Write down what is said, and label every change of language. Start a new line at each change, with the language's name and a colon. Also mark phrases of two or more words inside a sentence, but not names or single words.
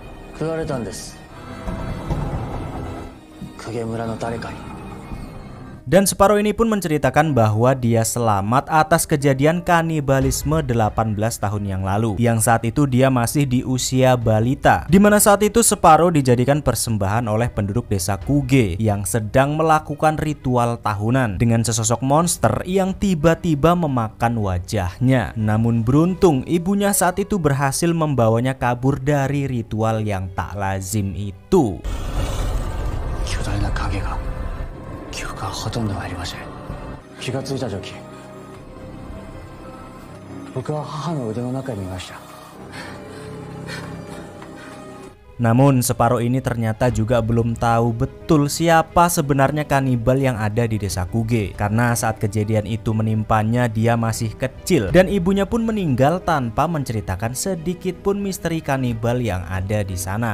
Indonesian: Dan Separo ini pun menceritakan bahwa dia selamat atas kejadian kanibalisme 18 tahun yang lalu, yang saat itu dia masih di usia balita, dimana saat itu Separo dijadikan persembahan oleh penduduk desa Kuge yang sedang melakukan ritual tahunan dengan sesosok monster yang tiba-tiba memakan wajahnya. Namun beruntung ibunya saat itu berhasil membawanya kabur dari ritual yang tak lazim itu.
Japanese: 記憶はほとんどありません。気がついた時、僕は母の腕の中にいました。
Indonesian: Namun Separo ini ternyata juga belum tahu betul siapa sebenarnya kanibal yang ada di desa Kuge. Karena saat kejadian itu menimpanya dia masih kecil dan ibunya pun meninggal tanpa menceritakan sedikit pun misteri kanibal yang ada di sana.